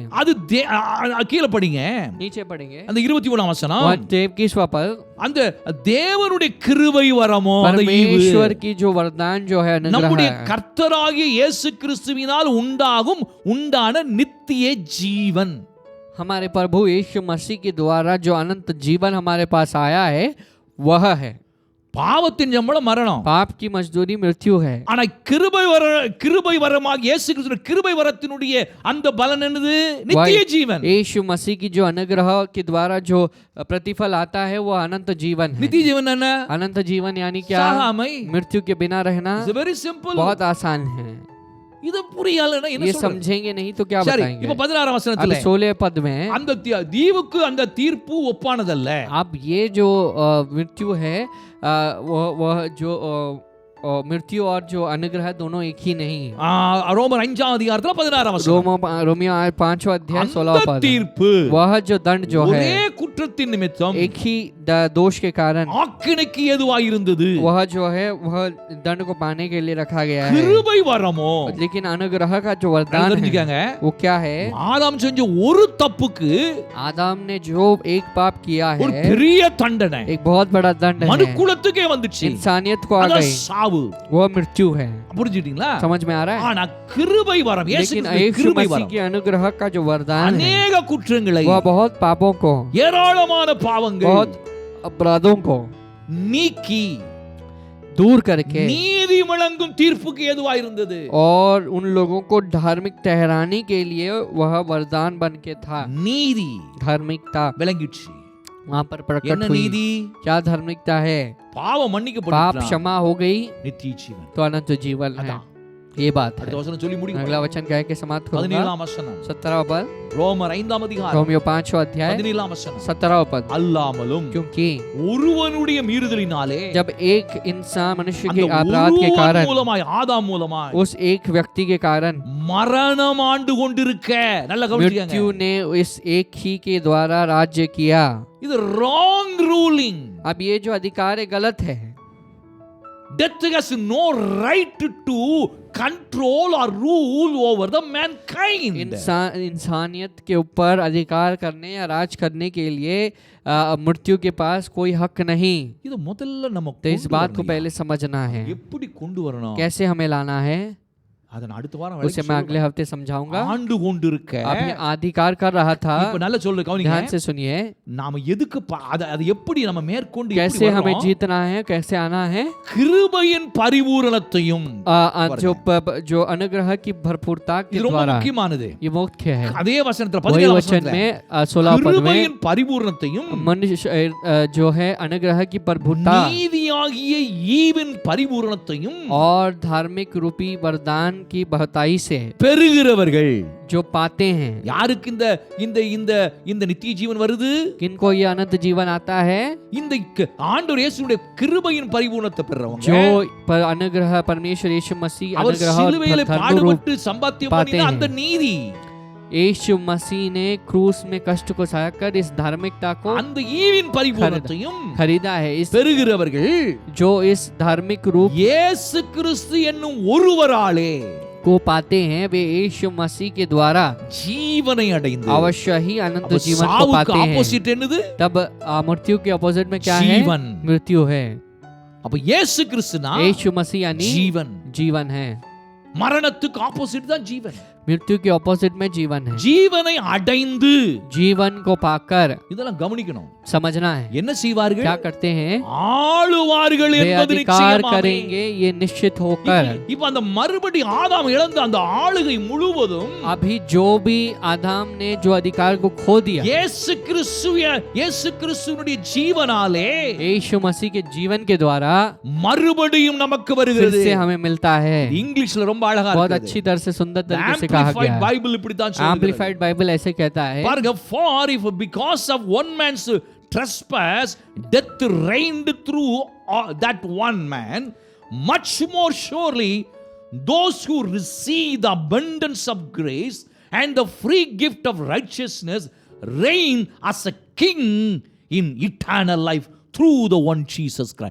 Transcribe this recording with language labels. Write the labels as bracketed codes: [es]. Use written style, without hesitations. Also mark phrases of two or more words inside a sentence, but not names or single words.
[ta] அது கீழே படிங்க, [hi] नीचे पढ़ेंगे [ta] அந்த 21ஆம் வசனம். [hi] 21वां पद। [ta] அந்த தேவனுடைய கிருபை வரமோ அந்த ஈவு [hi] परमेश्वर की जो वरदान जो है अनुग्रह [ta] நம்முடைய [hi] है, [ta] கர்த்தராகிய இயேசு கிறிஸ்துவினால் உண்டான நித்திய ஜீவன். [hi] हमारे प्रभु यीशु मसीह के द्वारा जो अनंत जीवन हमारे पास आया है वह है। [ta] பாவத்தின் சம்பளம் மரணம். [hi] पाप की मजदूरी मृत्यु है। [ta] ஆனா கிருபை வரமாக இயேசு கிறிஸ்துவின் கிருபை வரத்தினுடைய அந்த பலன் என்னது? நித்திய ஜீவன். [hi] यीशु मसीह की जो अनुग्रह के द्वारा जो प्रतिफल आता है वो अनंत जीवन है। [ta] நித்திய ஜீவன் என்ன? [hi] अनंत जीवन यानी क्या? [ta] சாகாமை. [hi] मृत्यु के बिना रहना। [en] It's very simple. [hi] बहुत आसान है। [ta] இது புரியலனா என்ன [hi] ये [ta] சொல்றது? [hi] समझेंगे नहीं तो क्या [ta] சரி, [hi] बताएंगे? [ta] இப்ப 16ஆம் [hi] अब [ta] வசனத்துல [hi] 16 पद में [ta] அந்த தீவுக்கு அந்த தீர்ப்பு ஒப்பானதல்ல. [hi] अब ये जो मृत्यु है वह जो मृत्यु और जो अनुग्रह दोनों एक ही नहीं। [ta] ரோமர் 5ஆம் அதிகாரத்துல 16ஆம் வசனம். [hi] रोमियो 5वां अध्याय 16वां [ta] அந்த [hi] पद। [ta] தீர்ப்பு [hi] वह जो दंड जो है [ta] ஒரே குற்றத்தின் நிமித்தம் [hi] एक ही दोष के कारण [ta] ஆக்கினைக்கு ஏதுவாய் இருந்தது. [hi] वह जो है वह दंड को पाने के लिए रखा गया है। [ta] கிருபை வரமோ [hi] लेकिन अनुग्रह का जो वरदान है [ta] தெரிஞ்சுக்கங்க. [hi] वो क्या है? [ta] ஆதாம் செஞ்ச ஒரு தப்புக்கு [hi] आदम ने जो एक पाप किया [ta] ஒரு [hi] है [ta] பெரிய தண்டனை [hi] एक बहुत बड़ा दंड है, [ta] மனுக்குலத்துக்கே வந்துச்சு. [hi] इंसानियत को आ [ta] அதான் [hi] गई, [ta] சாவு. [hi] वो मृत्यु है। [ta] புரிஞ்சுட்டீங்களா? [hi] समझ में आ रहा है? [ta] ஆனா கிருபை வரம் இயேசு [hi] लेकिन [ta] கிறிஸ்துவின் [hi] यीशु [ta] கிருபை [hi] मसीह [ta] வரம் [hi] के अनुग्रह का जो वरदान है [ta] அநேக குற்றங்களை [hi] वह बहुत पापों को, [ta] ஏராளமான பாவங்கள் [hi] बहुत अपराधों को [ta] நீக்கி [hi] दूर करके [ta] நீதி வழங்கும் தீர்ப்புக்கு ஏதுவாய் இருந்தது. [hi] और उन लोगों को धार्मिक ठहराने के लिए वह वरदान बन के था। [ta] நீதி [hi] धार्मिकता [ta] விளங்கிடுச்சு. [hi] वहाँ पर प्रकट [ta] என்ன [hi] हुई। [ta] நீதி? [hi] क्या धार्मिकता है? [ta] பாவம் [hi] पाप [ta] மன்னிக்கப்பட்டு [hi] क्षमा हो गई [ta] நித்திய ஜீவன். [hi] तो अनंत जीवन है। [ta] அதான். [hi] ये बात है। [ta] அடுத்த வசனம் சொல்லி முடிக்கும். [hi] अगला वचन कह के समाप्त करूंगा। [ta] 17ஆம் வசனம். [hi] 17वां पद, [ta] ரோமர் 5ஆம் அதிகாரம் [hi] रोमियो 5वां अध्याय [ta] 17ஆம் வசனம். [hi] 17वां पद। [ta] அல்லாமலும் [hi] क्योंकि [ta] ஒருவனுடைய மீறுதலினாலே [hi] जब एक इंसान मनुष्य [ta] அந்த [hi] के अपराध के [ta] ஒருவன் [hi] कारण, [ta] மூலமாய் ஆதாம் மூலமாய் [hi] उस एक व्यक्ति के कारण [ta] மரணம் ஆண்டு கொண்டிருக்க. நல்ல கவனிச்சுக்கங்க. [hi] मृत्यु ने इस एक ही के द्वारा राज्य किया। [ta] இது [en] wrong ruling. [hi] अब ये जो अधिकार है गलत है। [en] Death has no right to control or rule over the mankind. [hi] इंसानियत के ऊपर अधिकार करने या राज करने के लिए मृत्यु के पास कोई हक नहीं। [ta] இது முதல்ல நம்ம [hi] तो इस बात को पहले समझना है। [ta] எப்படி கொண்டு வரணும்? [hi] कैसे हमें लाना है [ta] அதன் அடுத்த வாரம் [hi] उसे मैं अगले हफ्ते समझाऊंगा। [ta] ஆண்டு கொண்டிருக்க. [hi] अभी अधिकार कर रहा था। [ta] இப்ப நல்ல சொல்லு கவனிங்க. [hi] ध्यान से सुनिए। [ta] நாம எதுக்கு அது எப்படி நம்ம மேற்கொண்டு [hi] कैसे हमें जीतना है, कैसे आना है? [ta] கிருபையின் பரிபூரணத்தையும் [hi] जो अनुग्रह की भरपूरता के [ta] இது ரொம்ப [hi] द्वारा, [ta] முக்கியமானது. [hi] ये मुख्य है। [ta] அதே வசனத்துல [hi] वही [ta] 17ஆம் [hi] वचन [ta] வசனத்துல [hi] में 16 पद में [ta] கிருபையின் பரிபூரணத்தையும் [hi] मनुष्य जो है अनुग्रह की भरपूरता [ta] நீதியாகிய ஈவின் பரிபூரணத்தையும் [hi] और धार्मिक रूपी वरदान की बहुताई से [ta] பெறுகிறவர்கள் [hi] जो पाते हैं। [ta] யாருக்கு இந்த இந்த இந்த இந்த நித்திய ஜீவன் வருது? [hi] किनको ये अनंत जीवन आता है? [ta] இந்த ஆண்டவர் இயேசுவுடைய கிருபையின் பரிபூரணத்தை பெறறவங்க. [hi] जो पर अनुग्रह परमेश्वर यीशु मसीह [ta] அவர் [hi] अनुग्रह [ta] சிலுவையிலே [hi] और धर्म [ta] பாடுபட்டு சம்பாத்தியம் பண்ணின அந்த நீதி, [hi] यीशु मसीह ने क्रूस में कष्ट को सहकर इस धार्मिकता को [ta] அந்த ஈவின் பரிபூரணத்தையும் [hi] खरीदा है। इस [ta] பெறுகிறவர்கள் [hi] जो इस धार्मिक रूप [ta] இயேசு கிறிஸ்து என்னும் ஒருவராலே [hi] को पाते हैं वे यीशु मसीह के द्वारा [ta] ஜீவனை அடைந்து. [hi] अवश्य ही अनंत [ta] அப்ப [hi] जीवन को [ta] சாவுக்கு [hi] पाते हैं। [ta] ஆப்போசிட் என்னது? [hi] तब मृत्यु के अपोजिट में क्या है? जीवन। मृत्यु है। [ta] அப்ப இயேசு கிறிஸ்துனா [hi] यीशु मसीह यानी [ta] ஜீவன். [hi] जीवन है। [ta] மரணத்துக்கு ஆப்போசிட் தான் ஜீவன். [hi] मृत्यु के ऑपोजिट में जीवन है। [ta] ஜீவனை அடைந்து [hi] जीवन को पाकर [ta] இதெல்லாம் கவனிக்கணும். [hi] समझना है [ta] என்ன செய்வார்கள்? [hi] क्या करते हैं? [ta] ஆளுவார்கள் [hi] वे [ta] என்பது [hi] अधिकार [ta] நிச்சயமாமே. [hi] करेंगे ये निश्चित होकर। [ta] இப்ப அந்த மறுபடி ஆதாம் இழந்த அந்த ஆளுகை முழுவதும் [hi] अभी जो भी आदम ने जो अधिकार को खो दिया [ta] இயேசு கிறிஸ்துவினுடைய ஜீவனாலே [hi] यीशु मसीह के जीवन के द्वारा [ta] மறுபடியும் நமக்கு [hi] फिर [ta] வருகிறது. [hi] से हमें मिलता है। [ta] இங்கிலீஷ்ல ரொம்ப அழகா [hi] बहुत [ta] இருக்கு. [hi] अच्छी तरह से सुंदर तरीके से कहा गया है। [ta] பைபிள் இப்படி தான் சொல்லுது. [hi] एम्पलीफाइड बाइबल ऐसे कहता है, [ta] பாருங்க, [en] for if because of one man's trespass death reigned through that one man, much more surely those who receive the abundance of grace and the free gift of righteousness reign as a king in eternal life through the one Jesus Christ.